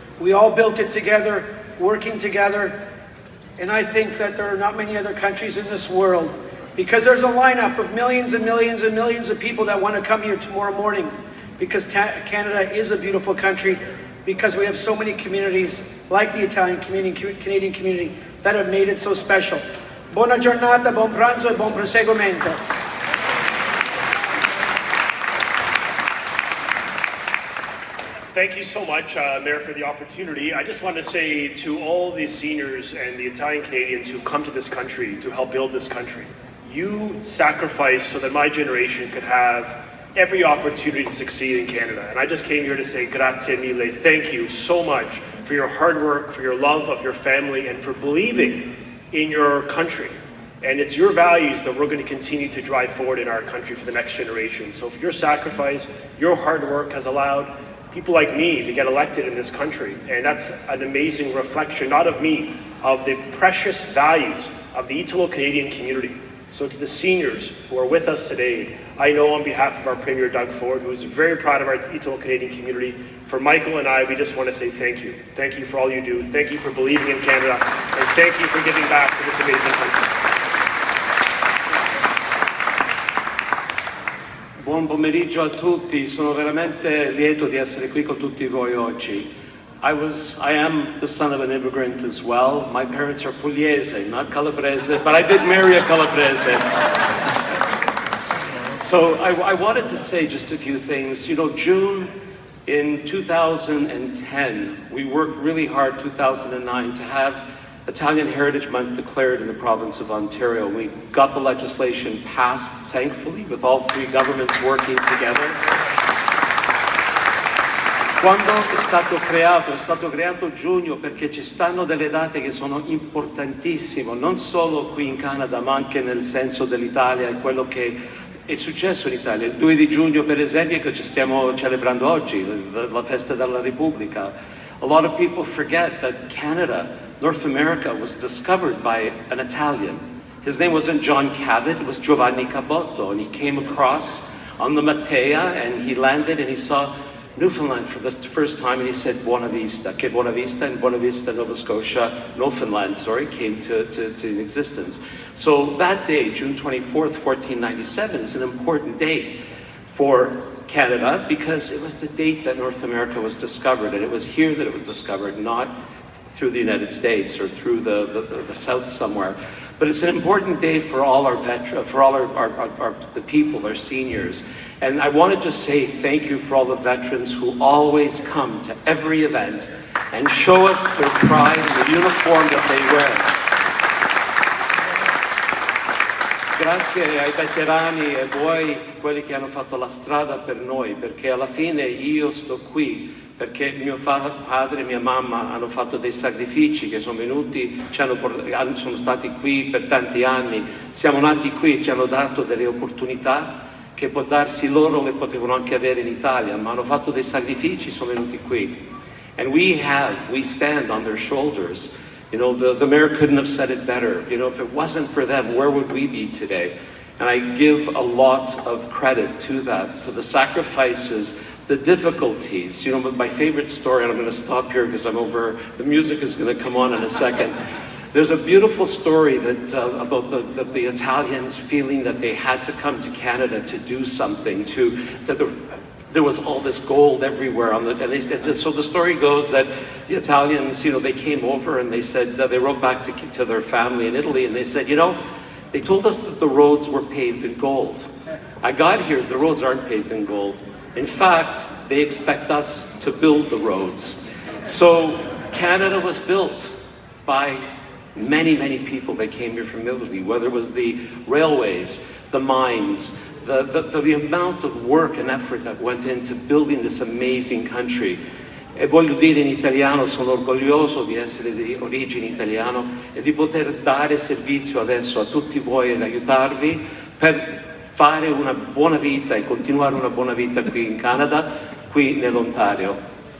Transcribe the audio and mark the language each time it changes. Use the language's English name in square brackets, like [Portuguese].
[English] We all built it together, working together. And I think that there are not many other countries in this world, because there's a lineup of millions and millions and millions of people that want to come here tomorrow morning, because Canada is a beautiful country, because we have so many communities like the Italian community, Canadian community, that have made it so special. [Italian] Buona giornata, buon pranzo e buon proseguimento. [English] Thank you so much, Mayor, for the opportunity. I just want to say to all the seniors and the Italian Canadians who've come to this country to help build this country, you sacrificed so that my generation could have every opportunity to succeed in Canada. And I just came here to say [Italian] grazie mille, [English] thank you so much for your hard work, for your love of your family, and for believing in your country. And it's your values that we're going to continue to drive forward in our country for the next generation. So your sacrifice, your hard work has allowed people like me to get elected in this country. And that's an amazing reflection, not of me, of the precious values of the Italo-Canadian community. So to the seniors who are with us today, I know on behalf of our Premier Doug Ford, who is very proud of our Italo-Canadian community, for Michael and I, we just want to say thank you. Thank you for all you do. Thank you for believing in Canada. And thank you for giving back to this amazing country. [Italian] Buon pomeriggio a tutti, sono veramente lieto di essere qui con tutti voi oggi. [English] I am the son of an immigrant as well. My parents are Pugliese, not Calabrese, but I did marry a Calabrese. So I wanted to say just a few things. You know, June in 2010, we worked really hard, 2009, to have Italian Heritage Month declared in the province of Ontario. We got the legislation passed, thankfully, with all 3 governments working together. [Italian] Quando è stato creato giugno perché ci stanno delle date che sono importantissime, non solo qui in Canada, ma anche nel senso dell'Italia e quello che è successo in Italia. Il 2 di giugno, per esempio, che ci stiamo celebrando oggi, la festa della Repubblica. [English] A lot of people forget that Canada, North America, was discovered by an Italian. His name wasn't John Cabot, it was Giovanni Caboto, and he came across on the Matea, and he landed and he saw Newfoundland for the first time, and he said [Italian] Buona Vista, che Buona Vista, [English] and Buona Vista, Nova Scotia, Newfoundland, came to existence. So that day, June 24th, 1497, is an important date for Canada because it was the date that North America was discovered, and it was here that it was discovered, not through the United States or through the South somewhere. But it's an important day for all our veterans, for all the people, our seniors. And I want to just say thank you for all the veterans who always come to every event and show us their pride in the uniform that they wear. [Italian] Grazie ai veterani e voi, quelli che hanno fatto la strada per noi, perché alla fine io sto qui perché mio padre e mia mamma hanno fatto dei sacrifici, che sono venuti, sono stati qui per tanti anni, siamo nati qui, ci hanno dato delle opportunità che può darsi loro le potevano anche avere in Italia, ma hanno fatto dei sacrifici, sono venuti qui. [English] And we stand on their shoulders. You know, the mayor couldn't have said it better. You know, if it wasn't for them, where would we be today? And I give a lot of credit to that, to the sacrifices, the difficulties. You know, but my favorite story, and I'm going to stop here because the music is going to come on in a second. There's a beautiful story that about the Italians feeling that they had to come to Canada to do something, there was all this gold everywhere so the story goes that the Italians, you know, they came over and they said, they wrote back to their family in Italy and they said, you know, they told us that the roads were paved in gold. I got here, the roads aren't paved in gold. In fact, they expect us to build the roads. So Canada was built by many, many people that came here from Italy, whether it was the railways, the mines, the amount of work and effort that went into building this amazing country. [Italian] E voglio dire in italiano, sono orgoglioso di essere di origine italiano e di poter dare servizio adesso a tutti voi ed aiutarvi per fare una buona vita e continuare una buona vita qui in Canada, qui nell'Ontario.